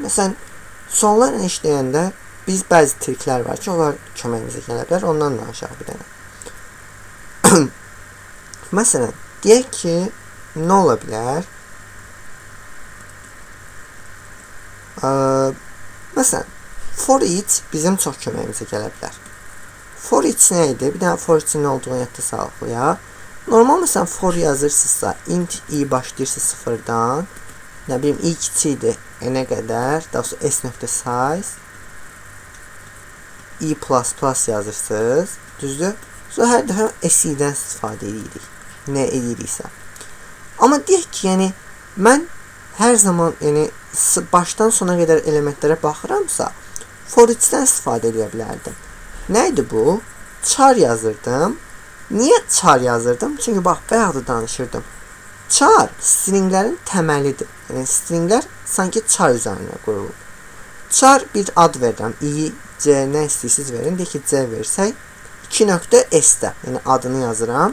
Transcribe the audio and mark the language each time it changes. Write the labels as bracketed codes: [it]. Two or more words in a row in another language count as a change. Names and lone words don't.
[az] Məsələn, suallarla işləyəndə biz bəzi triklər var ki, onlar köməyimizə gələ bilər. Ondan da aşağı bir dənə. Məsələn, deyək ki, nə ola bilər? Məsələn, for each bizim çox köməyimizə gələ bilər. For each nə idi? Bir dənə for each-in nə olduğunu yadda saxlayaq. Normal məsələn for yazırsınızsa, int i başlayırsa 0-dan, nə bilim i kiçikdir, nə qədər, daha sonra s.size, i++ yazırsınız, düzdür? Sonra hər dəfə s-dən istifadə edirik, nə ediriksə. Amma deyək ki, yəni, mən hər zaman, yəni, başdan sona qədər elementlərə baxıramsa, for each-dən istifadə edə bilərdim. Nə idi bu? Char yazırdım. Niyə char yazırdım? Çünki bax, bayaq da danışırdım. Char stringlərin təməlidir. Yəni, stringlər sanki char üzərində qurulur. Char bir ad verirəm. I, C, nə istəyirsiniz verin. Deyək ki, C versək, 2.s-də, yəni adını yazıram.